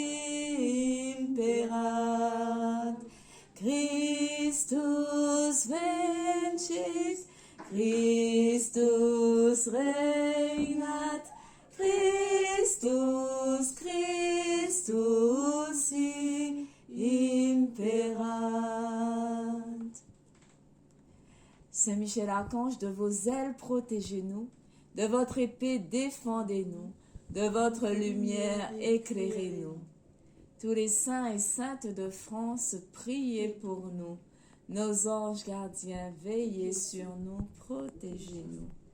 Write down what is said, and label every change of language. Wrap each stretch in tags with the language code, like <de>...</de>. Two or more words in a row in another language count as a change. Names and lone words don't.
<la>imperat, Christus vincit, Christus regnat, Christus, Christus imperat.</la> <fr>Saint Michel Archange, de vos ailes protégez-nous, de votre épée défendez-nous, de votre lumière éclairez-nous. Tous les saints et saintes de France, priez pour nous. Nos anges gardiens, veillez sur nous, protégez-nous.</fr>